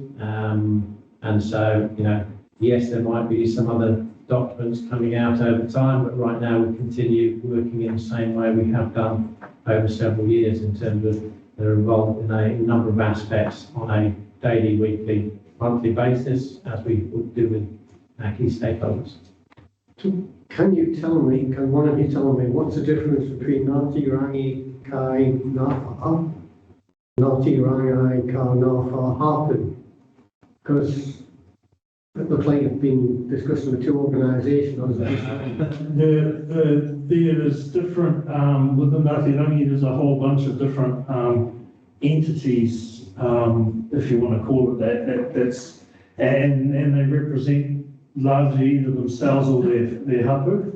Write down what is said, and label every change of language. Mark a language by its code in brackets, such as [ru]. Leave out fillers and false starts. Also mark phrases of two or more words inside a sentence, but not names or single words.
[en] And so, yes, there might be some other documents coming out over time, but right now we continue working in the same way we have done over several years in terms of they're involved in a number of aspects on a daily, weekly, monthly basis, as we would do with our key stakeholders. Can one of you tell me what's the difference between Ngāti Rangi Kai Ngāwha, Ngāti Rangi Kai Ngāwha Hapu? Because it looks like it's been discussing the two organisations. There is different, within Ngāti Rangi, there's a whole bunch of different entities, if you want to call it that, and they represent largely either themselves or their hapu.